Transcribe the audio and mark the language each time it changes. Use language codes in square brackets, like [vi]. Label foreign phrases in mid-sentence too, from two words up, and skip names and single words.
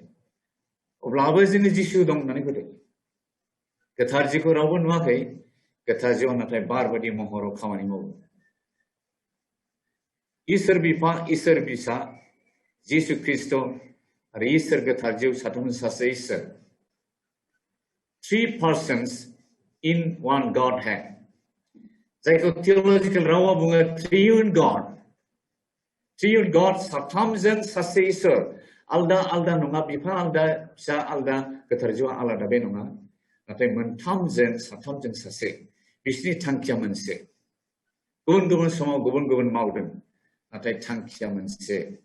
[brx] अब्लाबो जोङो जिसु दं होननानै फोथायो। गोथार जिउखौ रावबो नुवाखै। गोथार जिउआ नाथाय बार बायदि महराव खामानि मावो। इसोर बिफा इसोर बिसा जिसु ख्रिस्ट आरो इसोर गोथार जिउ साथामजों सासे इसोर [en] 3 persons in one Godhead [brx] जायखौ theological रावाव बुङो triune God साथामजों सासे इसोर आलदा आलदा नङा बिफा आलदा फिसा आलदा गोथार जिउआ आलादा बे नङा नाथाय मोनथामजों साथामजों सासे बिसोरनि थांखिया मोनसे गुबुन गुबुन समाव गुबुन गुबुन मावदों नाथाय थांखिया मोनसे